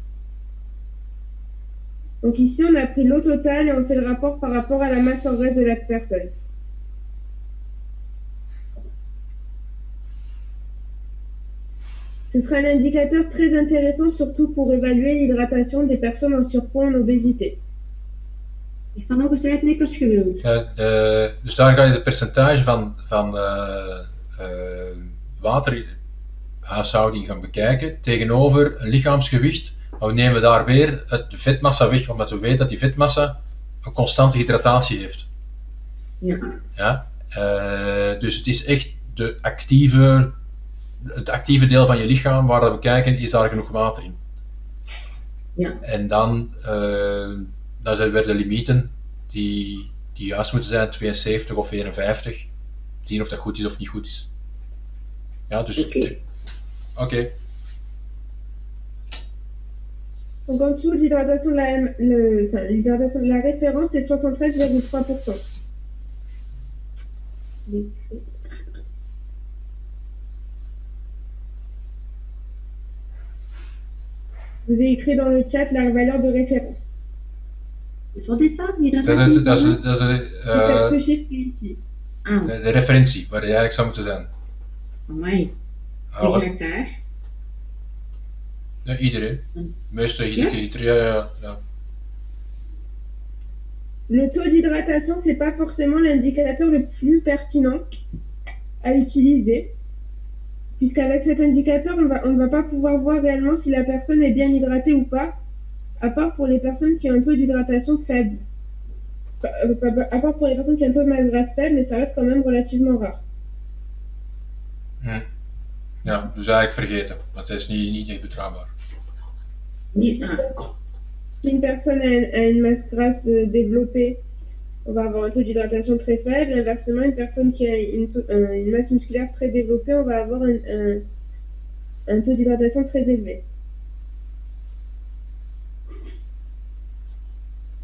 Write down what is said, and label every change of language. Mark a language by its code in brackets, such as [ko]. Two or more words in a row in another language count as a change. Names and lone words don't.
[fr] Donc ici, on a pris l'eau totale et on fait le rapport par rapport à la masse en graisse de la personne. Ce sera un indicateur très intéressant, surtout pour évaluer l'hydratation des personnes en surpoids en obésité. [nl] Ik sta nog eens uit, Nick, als je wilt. Dus daar ga je het percentage van waterhuishouding gaan bekijken tegenover een lichaamsgewicht. Maar we nemen daar weer de vetmassa weg, omdat we weten dat die vetmassa een constante hydratatie heeft. Ja. Ja? Dus het is echt het actieve deel van je lichaam waar we kijken, is daar genoeg water in. Ja. En dan zijn weer de limieten die juist moeten zijn, 72 of 51. Zien of dat goed is of niet goed is. Ja, dus... Oké. [fr] Donc en dessous, l'hydratation de la référence, c'est 73,3%. Vous avez écrit dans le chat la valeur de référence. [nl] Dus wat is dat? Dat is [fr] ce chiffre ici. Ah, [nl] de referentie, waar je eigenlijk zou moeten zijn. amai. Wie gaat daar? Ja, iedereen. Meestal iedereen. Ja. [fr] Le taux d'hydratation, c'est pas forcément l'indicateur le plus pertinent à utiliser, puisqu'avec cet indicateur, on ne va pas pouvoir voir réellement si la personne est bien hydratée ou pas, à part pour les personnes qui ont un taux d'hydratation faible. À part pour les personnes qui ont un taux de masse grasse faible, mais ça reste quand même relativement rare. [nl] Ja, dus eigenlijk vergeten, want het is niet echt betrouwbaar. [fr] Si une personne a une masse grasse développée, on va avoir un taux d'hydratation très faible. Inversement, une personne qui a une masse musculaire très développée, on va avoir un taux d'hydratation très élevé.